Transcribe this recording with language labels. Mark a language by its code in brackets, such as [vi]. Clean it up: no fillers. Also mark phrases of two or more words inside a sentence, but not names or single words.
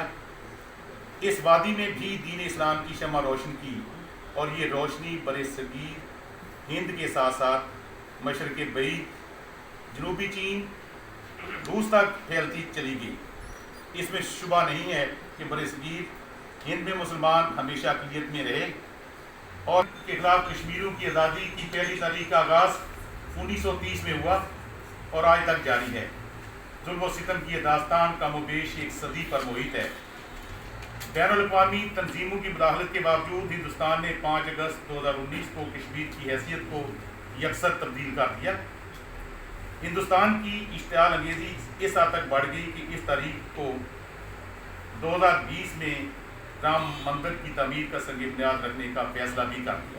[ur] اس وادی میں بھی دین اسلام کی شمع روشن کی، اور یہ روشنی برصغیر ہند کے ساتھ ساتھ مشرق بعید، جنوبی چین، روس تک پھیلتی چلی گئی. اس میں شبہ نہیں ہے کہ برصغیر ہند میں مسلمان ہمیشہ اقلیت میں رہے، اور کے خلاف کشمیریوں کی آزادی کی پہلی تاریخ کا آغاز 1930 میں ہوا اور آج تک جاری ہے. ظلم و ستم کی یہ داستان کم و بیش ایک صدی پر محیط ہے. بین الاقوامی تنظیموں کی مداخلت کے باوجود ہندوستان نے 5 اگست 2019 کو کشمیر کی حیثیت کو یکسر تبدیل کر دیا. ہندوستان کی اشتعال انگیزی اس حد تک بڑھ گئی کہ اس تاریخ کو 2020 میں رام مندر کی تعمیر کا سنگ بنیاد رکھنے کا فیصلہ بھی کر دیا.